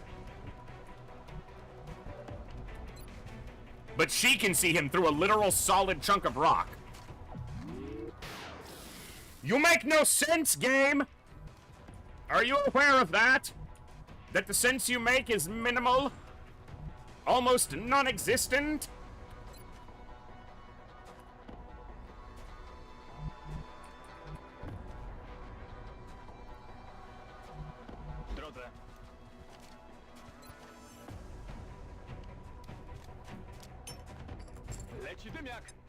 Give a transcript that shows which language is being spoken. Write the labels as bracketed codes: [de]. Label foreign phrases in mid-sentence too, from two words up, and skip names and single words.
[en] But she can see him through a literal solid chunk of rock. You make no sense, game! Are you aware of that? That the sense you make is minimal? Almost non-existent? [pl] Drodze. Leci dymiak.